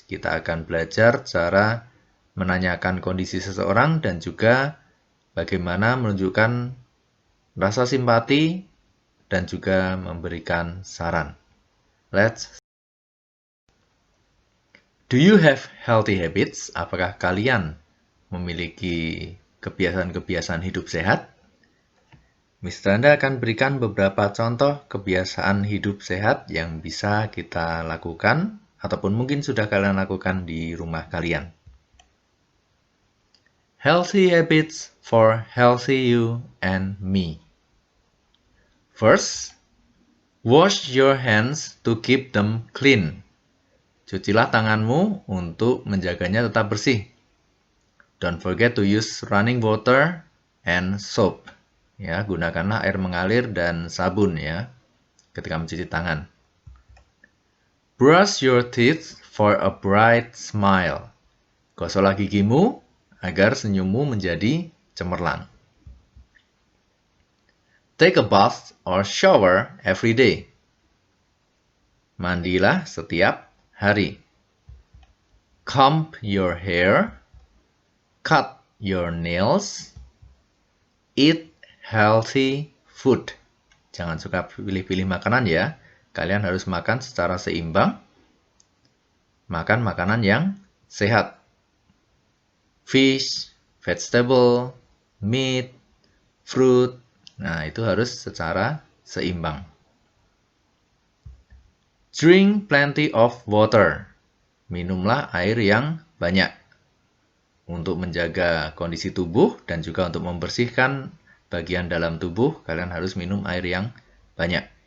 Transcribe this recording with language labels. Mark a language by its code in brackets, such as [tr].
[id] Kita akan belajar cara menanyakan kondisi seseorang dan juga bagaimana menunjukkan rasa simpati dan juga memberikan saran. [en] Do you have healthy habits? [id] Apakah kalian memiliki kebiasaan-kebiasaan hidup sehat? Mr. Anda akan berikan beberapa contoh kebiasaan hidup sehat yang bisa kita lakukan ataupun mungkin sudah kalian lakukan di rumah kalian. [en] Healthy habits for healthy you and me. First, wash your hands to keep them clean. [id] Cucilah tanganmu untuk menjaganya tetap bersih. [en] Don't forget to use running water and soap. [id] Ya, gunakanlah air mengalir dan sabun ya ketika mencuci tangan. [en] Brush your teeth for a bright smile. [id] Gosoklah gigimu agar senyummu menjadi cemerlang. [en] Take a bath or shower every day. [id] Mandilah setiap hari. [en] Comb your hair. Cut your nails. Eat healthy food. [id] Jangan suka pilih-pilih makanan ya. Kalian harus makan secara seimbang. Makan makanan yang sehat. [en] Fish, vegetable, meat, fruit. [id] Nah, itu harus secara seimbang. [en] Drink plenty of water. [id] Minumlah air yang banyak. Untuk menjaga kondisi tubuh dan juga untuk membersihkan bagian dalam tubuh, kalian harus minum air yang banyak.